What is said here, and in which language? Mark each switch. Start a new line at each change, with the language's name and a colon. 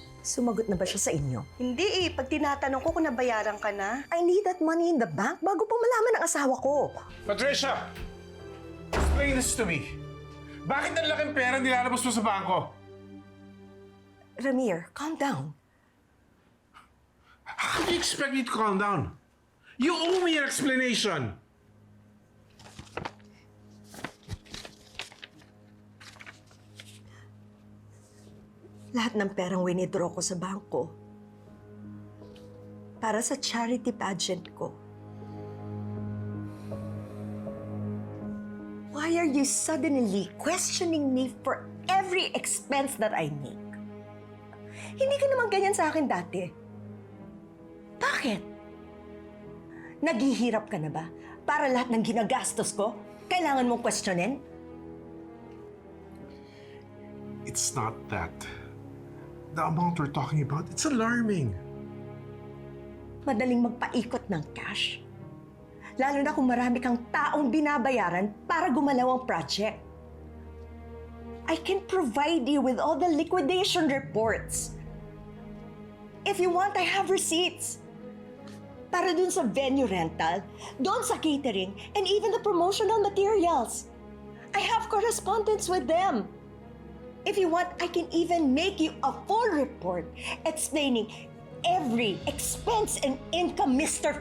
Filipino: Sumagot na ba siya sa inyo? Hindi eh. Pag tinatanong ko kung nabayaran ka na.
English: I need that money in the bank
Filipino: bago pa malaman ng asawa ko.
English: Patricia! Explain this to me.
Filipino: Bakit ang laking pera nilalabas mo sa bangko?
English: Ramir, calm down. How do you expect me to calm down? You owe me an explanation.
Filipino: Lahat ng perang winidraw ko sa bangko para sa charity pageant ko.
English: Why are you suddenly questioning me for every expense that I make?
Filipino: Hindi ka naman ganyan sa akin dati. Bakit? Naghihirap ka na ba para lahat ng ginagastos ko kailangan mong questionin?
English: It's not that. The amount we're talking about, it's alarming.
Filipino: Madaling magpaikot ng cash. Lalo na kung marami kang taong binabayaran para gumalaw ang project.
English: I can provide you with all the liquidation reports. If you want, I have receipts.
Filipino: Para dun sa venue rental, dun sa
English: catering, and even the promotional materials. I have correspondence with them. If you want, I can even make you a full report explaining every expense and income, Mr.